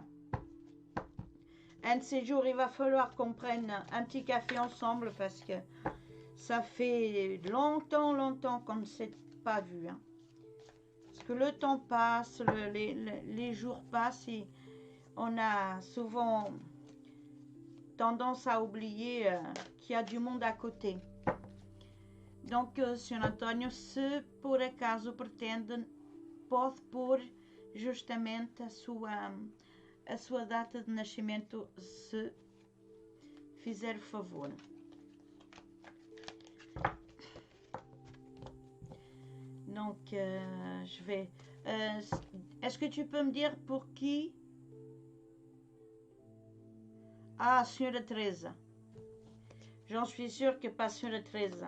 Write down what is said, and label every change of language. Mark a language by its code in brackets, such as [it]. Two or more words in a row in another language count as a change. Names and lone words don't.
[fr] Un de ces jours, il va falloir qu'on prenne un petit café ensemble parce que ça fait longtemps qu'on ne s'est pas vu. Hein. Parce que le temps passe, les jours passent et on a souvent tendance à oublier qu'il y a du monde à côté. Donc, [pt] Sr. António, se por acaso pretende, pode pôr justamente a sua data de nascimento, se fizer o favor. [fr] Donc, je vais... Est-ce que tu peux me dire pour qui? Ah, Senhora Teresa. J'en suis sûre que pas Senhora Teresa.